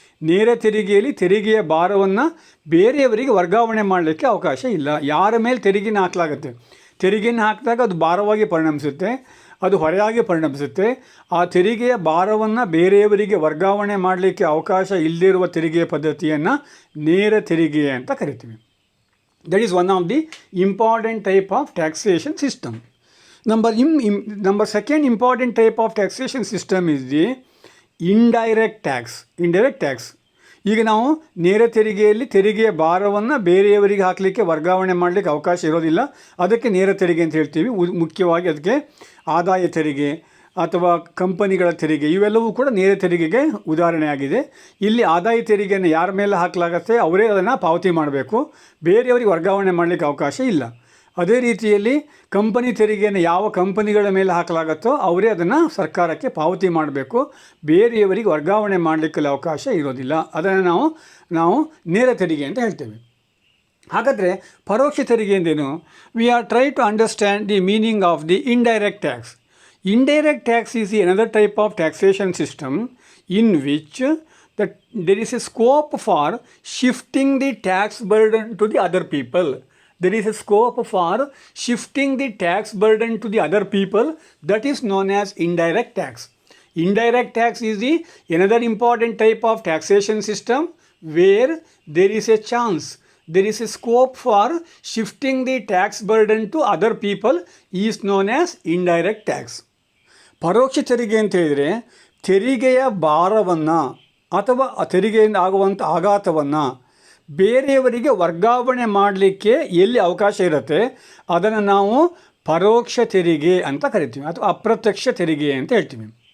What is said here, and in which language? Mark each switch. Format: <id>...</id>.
<kn>ನೇರ ತೆರಿಗೆಯಲ್ಲಿ ತೆರಿಗೆಯ ಭಾರವನ್ನು ಬೇರೆಯವರಿಗೆ ವರ್ಗಾವಣೆ ಮಾಡಲಿಕ್ಕೆ ಅವಕಾಶ ಇಲ್ಲ. ಯಾರ ಮೇಲೆ ತೆರಿಗೆನ ಹಾಕಲಾಗತ್ತೆ, ತೆರಿಗೆಯನ್ನು ಹಾಕಿದಾಗ ಅದು ಭಾರವಾಗಿ ಪರಿಣಮಿಸುತ್ತೆ, ಅದು ಹೊರೆಯಾಗಿ ಪರಿಣಮಿಸುತ್ತೆ. ಆ ತೆರಿಗೆಯ ಭಾರವನ್ನು ಬೇರೆಯವರಿಗೆ ವರ್ಗಾವಣೆ ಮಾಡಲಿಕ್ಕೆ ಅವಕಾಶ ಇಲ್ಲದಿರುವ ತೆರಿಗೆಯ ಪದ್ಧತಿಯನ್ನು ನೇರ ತೆರಿಗೆ ಅಂತ ಕರಿತೀವಿ.</kn> <en>That is one of the important type of taxation system. Number second important type of taxation system is the indirect tax. Indirect tax.</en> <kn>ಈಗ ನಾವು ನೇರ ತೆರಿಗೆಯಲ್ಲಿ ತೆರಿಗೆಯ ಭಾರವನ್ನು ಬೇರೆಯವರಿಗೆ ಹಾಕಲಿಕ್ಕೆ ವರ್ಗಾವಣೆ ಮಾಡಲಿಕ್ಕೆ ಅವಕಾಶ ಇರೋದಿಲ್ಲ. ಅದಕ್ಕೆ ನೇರ ತೆರಿಗೆ ಅಂತ ಹೇಳ್ತೀವಿ. ಮುಖ್ಯವಾಗಿ ಅದಕ್ಕೆ ಆದಾಯ ತೆರಿಗೆ ಅಥವಾ ಕಂಪನಿಗಳ ತೆರಿಗೆ ಇವೆಲ್ಲವೂ ಕೂಡ ನೇರ ತೆರಿಗೆಗೆ ಉದಾಹರಣೆಯಾಗಿದೆ. ಇಲ್ಲಿ ಆದಾಯ ತೆರಿಗೆಯನ್ನು ಯಾರ ಮೇಲೆ ಹಾಕಲಾಗತ್ತೆ ಅವರೇ ಅದನ್ನು ಪಾವತಿ ಮಾಡಬೇಕು, ಬೇರೆಯವರಿಗೆ ವರ್ಗಾವಣೆ ಮಾಡಲಿಕ್ಕೆ ಅವಕಾಶ ಇಲ್ಲ. ಅದೇ ರೀತಿಯಲ್ಲಿ ಕಂಪನಿ ತೆರಿಗೆಯನ್ನು ಯಾವ ಕಂಪನಿಗಳ ಮೇಲೆ ಹಾಕಲಾಗುತ್ತೋ ಅವರೇ ಅದನ್ನು ಸರ್ಕಾರಕ್ಕೆ ಪಾವತಿ ಮಾಡಬೇಕು, ಬೇರೆಯವರಿಗೆ ವರ್ಗಾವಣೆ ಮಾಡಲಿಕ್ಕೆ ಅವಕಾಶ ಇರೋದಿಲ್ಲ. ಅದನ್ನು ನಾವು ನೇರ ತೆರಿಗೆ ಅಂತ ಹೇಳ್ತೇವೆ. ಹಾಗಾದರೆ ಪರೋಕ್ಷ ತೆರಿಗೆ ಎಂದೇನು?</kn> <en>We are try to understand the meaning of the indirect tax. Indirect tax is another type of taxation system in which there is a scope for shifting the tax burden to the other people. There is a scope for shifting the tax burden to the other people. That is known as indirect tax. Indirect tax is another important type of taxation system where there is a chance, there is a scope for shifting the tax burden to other people is known as indirect tax.</en> <kn>ಪರೋಕ್ಷ ತೆರಿಗೆ ಅಂತ ಹೇಳಿದರೆ ತೆರಿಗೆಯ ಭಾರವನ್ನು ಅಥವಾ ತೆರಿಗೆಯಿಂದ ಆಗುವಂಥ ಆಘಾತವನ್ನು ಬೇರೆಯವರಿಗೆ ವರ್ಗಾವಣೆ ಮಾಡಲಿಕ್ಕೆ ಎಲ್ಲಿ ಅವಕಾಶ ಇರುತ್ತೆ ಅದನ್ನು ನಾವು ಪರೋಕ್ಷ ತೆರಿಗೆ ಅಂತ ಕರಿತೀವಿ ಅಥವಾ ಅಪ್ರತ್ಯಕ್ಷ ತೆರಿಗೆ ಅಂತ ಹೇಳ್ತೀವಿ.</kn>